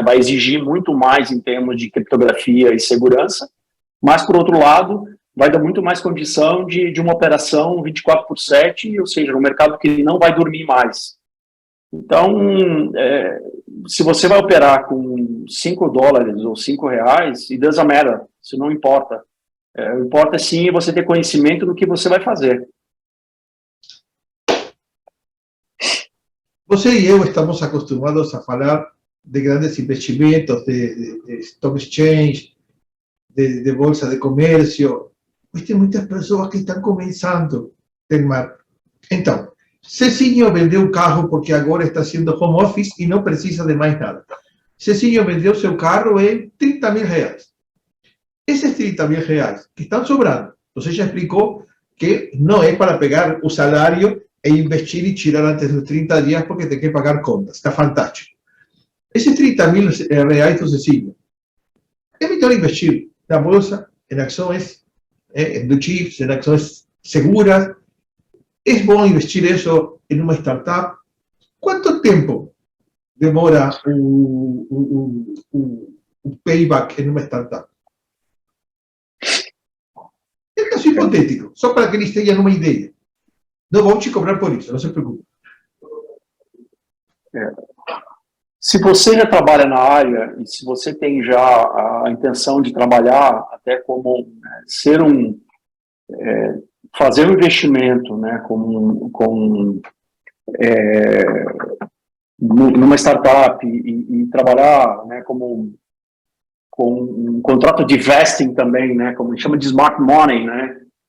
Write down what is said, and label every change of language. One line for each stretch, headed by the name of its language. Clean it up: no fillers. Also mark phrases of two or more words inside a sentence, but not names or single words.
Portuguese: Vai exigir muito mais em termos de criptografia e segurança, mas, por outro lado, vai dar muito mais condição de uma operação 24/7, ou seja, um mercado que não vai dormir mais. Então, se você vai operar com
English: $5 ou R$5, it doesn't matter,
Portuguese: isso não importa. Importa sim você ter conhecimento do que você vai fazer. Você e eu estamos acostumados a falar de grandes investimentos, de
English: stock exchange,
Portuguese: de bolsa de comércio. Mas tem muitas pessoas que estão começando, Telmar. Então, Cecinho vendeu o carro porque agora
Spanish: está haciendo
English: home office
Portuguese: y no precisa
Spanish: de más nada. Cecinho vendió su carro en R$30.000. Esos R$30.000 que están sobrando, entonces ya explicó que no es para pegar un salario e investir y tirar antes de los 30 días porque te que pagar contas. Está fantástico. Esos R$30.000 do Cecinho, es mejor investir en bolsa, en acciones, en
English: blue chips,
Spanish: en acciones seguras. ¿Es bueno investir eso en una startup? ¿Cuánto tiempo demora un payback en una startup? Es caso hipotético, solo para que
Portuguese: eles tenham uma ideia. Não vão te cobrar por isso, não se preocupe. Se você já trabalha na área e se você tem já a intenção de trabalhar até como fazer um investimento, né, numa startup e trabalhar, né, com um contrato de vesting também, né, como a gente chama de
English: smart money,
Portuguese: né,